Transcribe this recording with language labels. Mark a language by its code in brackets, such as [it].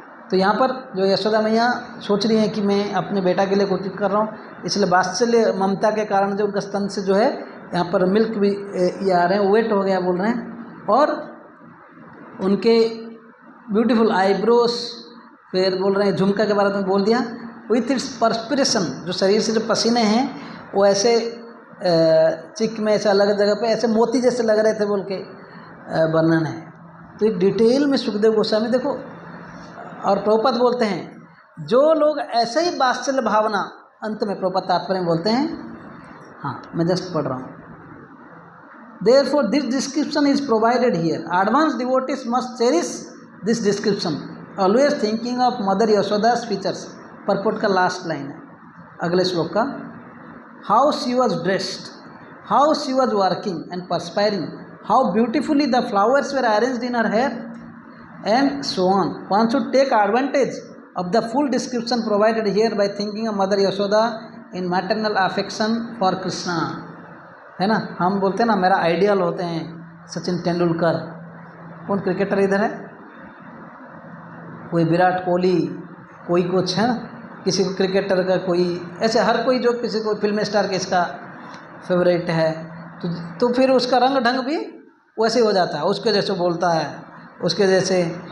[hi] तो यहाँ पर जो यशोदा मैया सोच रही हैं कि मैं अपने बेटा के लिए कुकिंग कर रहा हूँ, इसलिए वात्सल्य ममता के कारण जो उनका स्तन से जो है यहाँ पर मिल्क भी ये आ रहे हैं, वेट हो गया बोल रहे हैं, और उनके ब्यूटीफुल आईब्रोज, फिर बोल रहे हैं झुमका के बारे में बोल दिया, [en] with its perspiration, [hi] जो शरीर से जो पसीने हैं वो ऐसे चिक में ऐसे अलग जगह पे ऐसे मोती जैसे लग रहे थे बोल के वर्णन है। तो एक डिटेल में सुखदेव गोस्वामी देखो, और प्रभुपाद बोलते हैं जो लोग ऐसे ही वात्सल्य भावना, अंत में प्रभुपाद तात्पर्य बोलते हैं, हाँ मैं जस्ट पढ़ रहा हूँ, [en] Therefore, this description is provided here. Advanced devotees must cherish this description, always thinking of Mother Yashoda's features. [hi] परपोट का लास्ट लाइन है अगले श्लोक का, [en] How she was dressed, how she was working and perspiring, how beautifully the flowers were arranged in her hair, and so on. One should take advantage of the full description provided here by thinking of Mother Yashoda in maternal affection for Krishna. [hi] है ना, हम बोलते हैं ना मेरा ideal होते हैं सचिन तेंदुलकर, कौन क्रिकेटर इधर है, कोई विराट कोहली, कोई कुछ है ना, किसी को क्रिकेटर का कोई ऐसे, हर कोई जो किसी को फिल्म स्टार के इसका फेवरेट है, तो फिर उसका रंग ढंग भी वैसे हो जाता है, उसके जैसे बोलता है, उसके जैसे।